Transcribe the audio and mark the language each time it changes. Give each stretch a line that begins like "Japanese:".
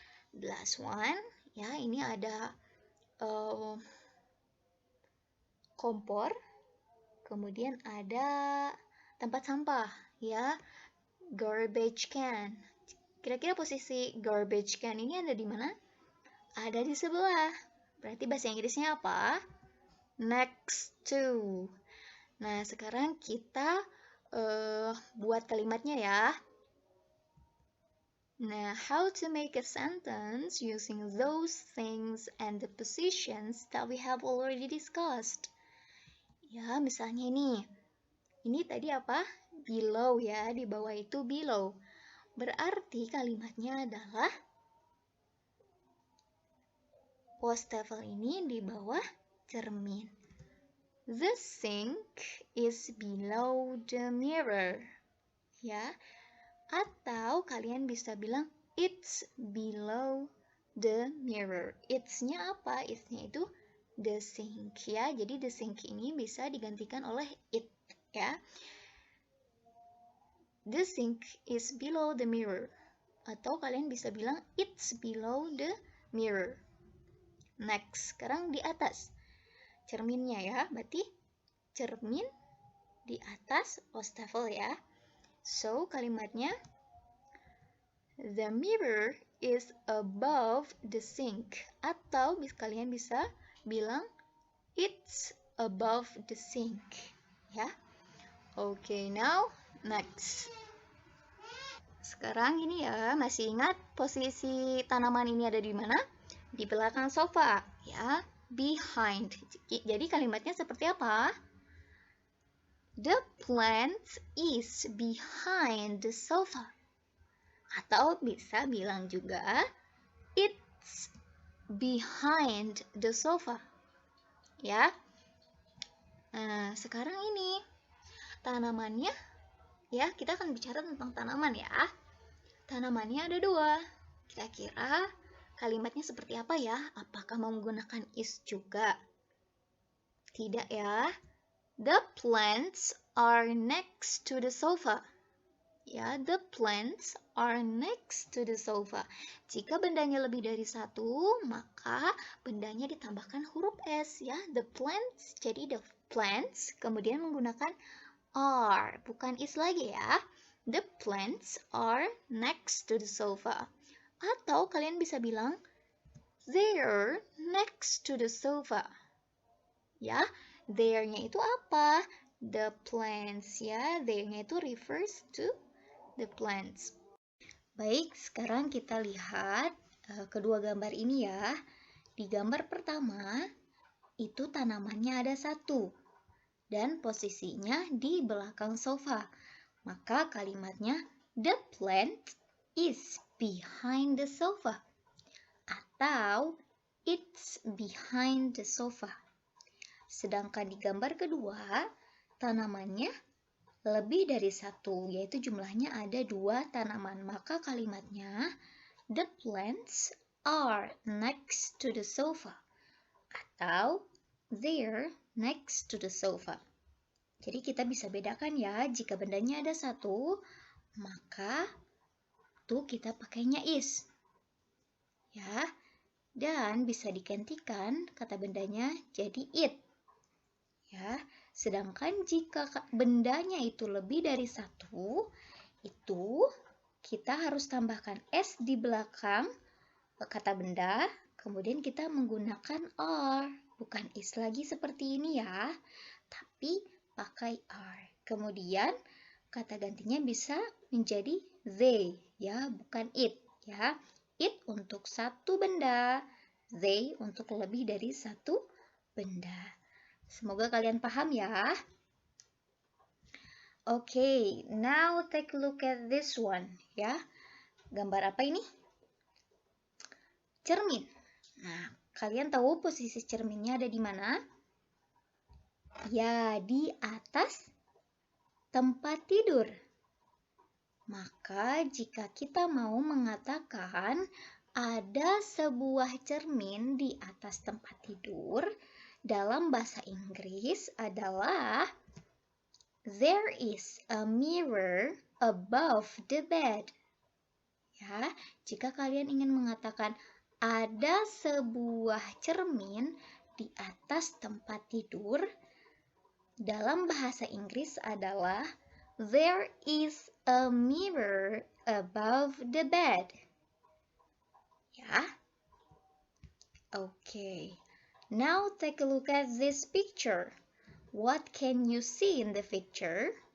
English: The last one,
Indonesian: ya, ini ada kompor, kemudian ada tempat sampah, ya, garbage can. Kira-kira posisi garbage can ini ada di mana? Ada di sebelah. Berarti bahasa Inggrisnya apa?
English: Next to.
Indonesian: Nah, sekarang kita buat kalimatnya ya.
English: Nah, how to make a sentence using those things and the positions that we have already discussed.
Indonesian: Ya, misalnya ini. Ini tadi apa? Below ya, di bawah itu below. Berarti kalimatnya adalah wastafel ini di bawah cermin.
English: The sink is below the mirror.
Indonesian: Ya. Atau kalian bisa bilang
English: it's below the mirror.
Indonesian: It's-nya apa? It's-nya itu
English: the sink
Indonesian: ya. Jadi
English: the sink
Indonesian: ini bisa digantikan oleh it ya.
English: The sink is below the mirror.
Indonesian: Atau kalian bisa bilang
English: it's below the mirror.
Indonesian: Next, sekarang di atas cerminnya ya. Berarti cermin di atas wastafel ya. So, kalimatnya
English: the mirror is above the sink.
Indonesian: Atau kalian bisa bilang
English: it's above the sink. Ya. Okay, now next.
Indonesian: Sekarang ini ya, masih ingat posisi tanaman ini ada di mana? Di belakang sofa, ya. Behind. Jadi kalimatnya seperti apa?
English: The plant is behind the sofa.
Indonesian: Atau bisa bilang juga,
English: it's behind the sofa.
Indonesian: Ya. Nah, sekarang ini tanamannya, ya, kita akan bicara tentang tanaman ya. Tanamannya ada 2. Kira-kira kalimatnya seperti apa ya? Apakah menggunakan is juga? Tidak ya.
English: The plants are next to the sofa. Ya, the plants are next to the sofa.
Indonesian: Jika bendanya lebih dari 1, maka bendanya ditambahkan huruf S ya.
English: The plants,
Indonesian: jadi
English: the plants,
Indonesian: kemudian menggunakan are, bukan is lagi ya.
English: The plants are next to the sofa.
Indonesian: Atau kalian bisa bilang,
English: they're next to the sofa. Ya, there-nya
Indonesian: itu apa?
English: The plants ya, there-nya itu refers to the plants.
Indonesian: Baik, sekarang kita lihat kedua gambar ini ya. Di gambar pertama, itu tanamannya ada 1. Dan posisinya di belakang sofa. Maka kalimatnya,
English: the plant is behind the sofa.
Indonesian: Atau,
English: it's behind the sofa.
Indonesian: Sedangkan di gambar kedua, tanamannya lebih dari 1, yaitu jumlahnya ada 2 tanaman. Maka kalimatnya,
English: the plants are next to the sofa.
Indonesian: Atau,
English: they're next to the sofa.
Indonesian: Jadi kita bisa bedakan ya, jika bendanya ada 1, maka tuh kita pakainya is. Ya, dan bisa digantikan kata bendanya jadi it. Ya, sedangkan jika bendanya itu lebih dari 1, itu kita harus tambahkan s di belakang kata benda, kemudian kita menggunakan are, bukan is lagi seperti ini ya, tapi pakai are. Kemudian kata gantinya bisa menjadi they ya, bukan it ya. It untuk 1 benda, they untuk lebih dari 1 benda. Semoga kalian paham ya.
English: Okay, now take a look at this one ya.
Indonesian: Gambar apa ini? Cermin. Nah, kalian tahu posisi cerminnya ada di mana? Ya, di atas tempat tidur. Maka jika kita mau mengatakan ada sebuah cermin di atas tempat tidur, dalam bahasa Inggris adalah
English: there is a mirror above the bed.
Indonesian: Ya, jika kalian ingin mengatakan ada sebuah cermin di atas tempat tidur, dalam bahasa Inggris adalah
English: there is a mirror above the bed. Ya. Okay. Now take a look at this picture. What can you see in the picture?